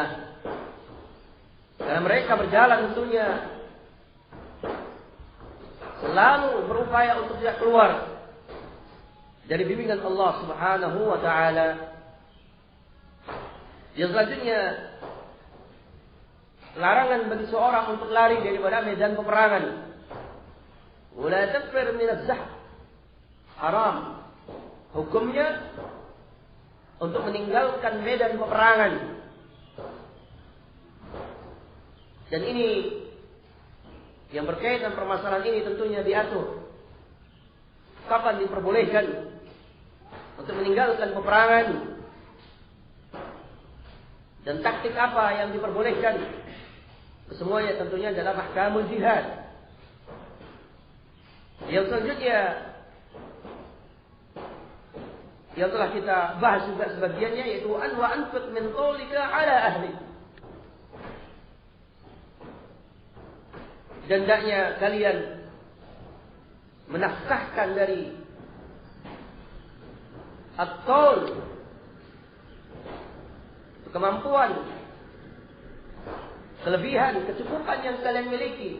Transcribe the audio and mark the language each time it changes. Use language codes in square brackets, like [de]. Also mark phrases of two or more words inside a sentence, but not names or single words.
[id] Karena mereka berjalan tentunya selalu berupaya untuk tidak keluar dari bimbingan Allah [ar] سبحانه وتعالى. [id] Yang selanjutnya, larangan bagi seorang untuk lari daripada medan peperangan. [ar] ولا تفر من الزحف. [id] Haram hukumnya untuk meninggalkan medan peperangan. Dan ini yang berkaitan permasalahan ini tentunya diatur. Kapan diperbolehkan untuk meninggalkan peperangan? Dan taktik apa yang diperbolehkan? Semuanya tentunya adalah [ar] أحكام الجهاد. [id] Yang selanjutnya yang telah kita bahas juga sebagiannya, yaitu [ar] وأنفق من قولك على أهلي. [id] Dan hendaknya kalian menafkahkan dari at-qaul, kemampuan, kelebihan, kecukupan yang kalian miliki.